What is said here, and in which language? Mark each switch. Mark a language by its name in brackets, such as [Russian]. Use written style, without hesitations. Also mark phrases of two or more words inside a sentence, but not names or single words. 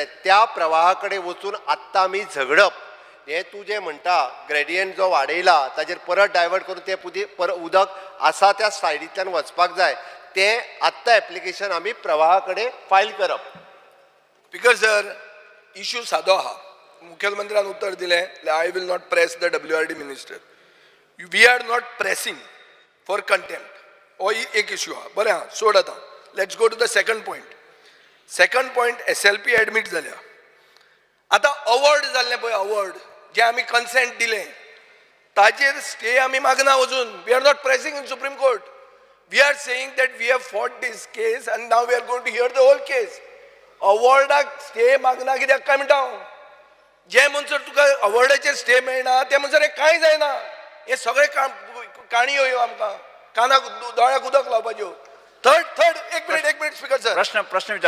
[Konkani] त्या प्रवाहा कडेन वचून आत्तां आमी झगडप. हें तूं जें म्हणटा ग्रेडियंट जो वाडयला ताजेर परत डायवर्ट करून तें उदक आसा त्या सायडींतल्यान वचपाक जाय तें आत्तां एप्लिकेशन आमी प्रवाहा कडेन फायल करप. स्पीकर सर इश्यू सादो आहा. मुखेलमंत्र्यान उत्तर दिलें [English] I will not press the WRD minister. We are not pressing for contempt. [Konkani] हो एक इश्यू आहा. बरें आहा सोड आतां. [English] Let's go to the second point. second point SLP admit जाल्या. [Konkani] आतां अवॉर्ड जाल्लें पळय अवॉर्ड जें आमी कन्सेंट दिलें ताजेर स्टे आमी मागना अजून. [English] We are not pressing in Supreme Court. We are saying that we have fought this case आनी now we are going to hear the whole case. [Konkani] अवॉर्डाक स्टे मागना कित्याक काय म्हणटा हांव. जे मनसर तुका अवॉर्डाचेर स्टे मेळना ते मनसर हें कांय जायना. हे सगळे काणयो ह्यो आमकां कानाक दोळ्याक उदक लावपाच्यो. थर्ड एक मिनिट स्पीकर सर प्रश्न विचार.